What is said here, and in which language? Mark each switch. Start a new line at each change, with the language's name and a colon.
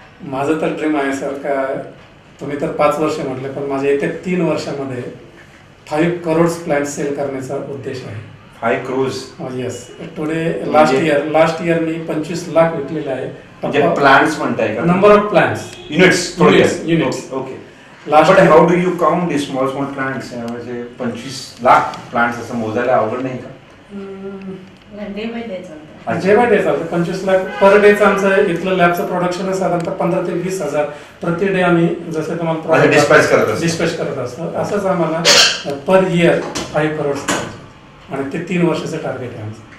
Marathi: माझं तर ड्रीम आहे सर का, तुम्ही तर 5 वर्ष म्हटले पण माझ्या येत्या 3 वर्षामध्ये 5 करोड प्लांट सेल करण्याचा उद्देश आहे.
English: 5 crores? Yes.
Marathi: Today last year मी 25 लाख विकलेले आहे. म्हणजे प्लांट्स म्हणताय का?
English: Number of plants, units. Okay. But how do you count the small plants?
Marathi: म्हणजे 25 लाख प्लांट्स असं मोजायला अवघड नाही का?
English: day by day
Marathi: चालतं. 25 लाख पर डेचं आमचं इथलं लॅबचं प्रोडक्शन साधारणतः 15 ते 20 हजार प्रति डे आम्ही जसं तुम्हाला डिस्पॅच करत असतो. असंच आम्हाला पर इयर 5 करोड आणि ते 3 वर्षाचं टार्गेट आहे आमचं.